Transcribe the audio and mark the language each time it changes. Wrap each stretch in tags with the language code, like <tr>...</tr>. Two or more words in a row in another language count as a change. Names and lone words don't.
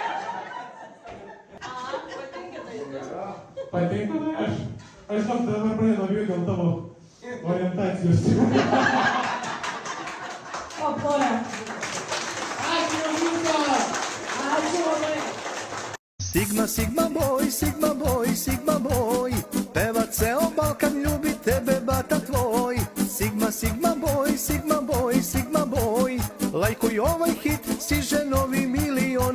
<lt>Patinka tai. Patinka tai aš dabar pradedu bijoti dėl tavo orientacijos. O, ponia. Ačiū, Jūta! Ačiū labai.</lt> <sr>Sigma, sigma boj, sigma boj, sigma boj. Peva ceo Balkan, ljubi tebe bata tvoj. Sigma, sigma boj, sigma boj, sigma boj. Lajkuj ovaj hit, stiže novi milion.</sr>